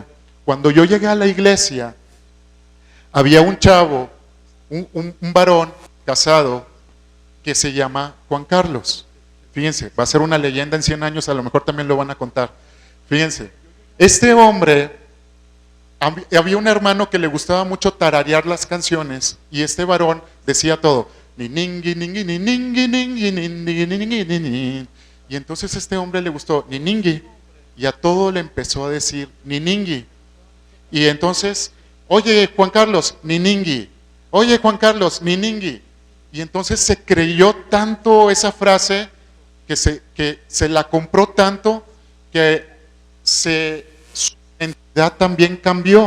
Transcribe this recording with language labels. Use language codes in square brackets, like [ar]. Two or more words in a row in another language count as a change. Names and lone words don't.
[es] Cuando yo llegué a la iglesia, había un chavo, un varón casado, que se llama Juan Carlos. Fíjense, va a ser una leyenda en 100 años, a lo mejor también lo van a contar. Fíjense, este hombre, había un hermano que le gustaba mucho tararear las canciones, y este varón decía todo, ni ningui, ningui, ni ningui, ningui, ningui, ningui, ningui. Y entonces este hombre le gustó ni ningui, y a todo le empezó a decir ni ningui. Y entonces, oye Juan Carlos, ni ningui, oye Juan Carlos, ni ningui. Y entonces se creyó tanto esa frase que se la compró tanto que su identidad también cambió.